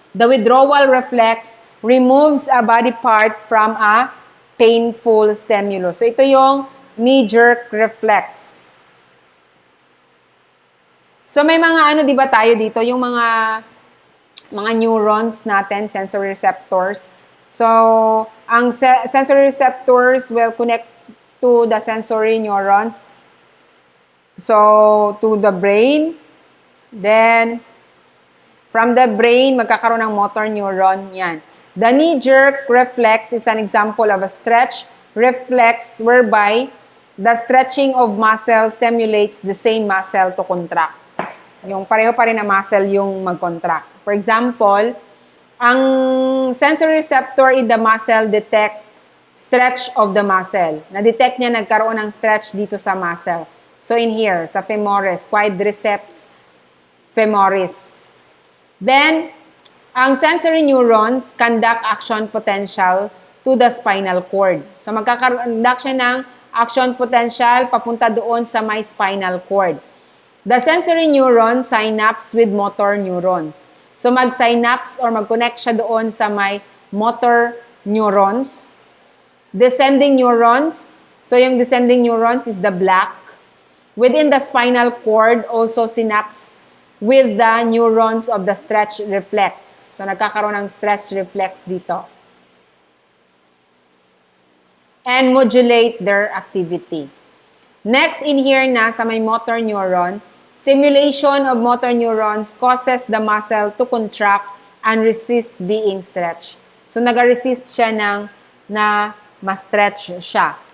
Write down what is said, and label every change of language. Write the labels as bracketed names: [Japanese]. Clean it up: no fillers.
[English] The withdrawal reflex removes a body part from a painful stimulus. [Filipino] So ito yung knee jerk reflex. So may mga ano 'di ba tayo dito, yung mga neurons natin, sensory receptors. [English] So, ang sensory receptors will connect to the sensory neurons. So, to the brain. Then, from the brain, [Filipino] magkakaroon ng [English] motor neuron. Yan. The knee-jerk reflex is an example of a stretch reflex whereby the stretching of muscle stimulates the same muscle to contract. [Filipino] Yung pareho pa rin na muscle yung mag-contract. [English] For example, ang sensory receptor in the muscle detect stretch of the muscle. [Filipino] Na-detect niya nagkaroon ng stretch dito sa muscle. [English] So in here, sa femoris, quadriceps femoris. Then, ang sensory neurons conduct action potential to the spinal cord. [Filipino] So magkakaroon siya ng action potential papunta doon sa may spinal cord. [English] The sensory neuron synapse with motor neurons. [Filipino] So mag-synapse or mag-connect siya doon sa may motor neurons. [English] Descending neurons. So yung descending neurons is the black. Within the spinal cord, also synapse with the neurons of the stretch reflex. [Filipino] So nagkakaroon ng stretch reflex dito. [English] And modulate their activity. Next in here [Filipino] na sa may [English] motor neuron, stimulation of motor neurons causes the muscle to contract and resist being stretched. [Filipino] So, nag-resist siya na ma-stretch siya.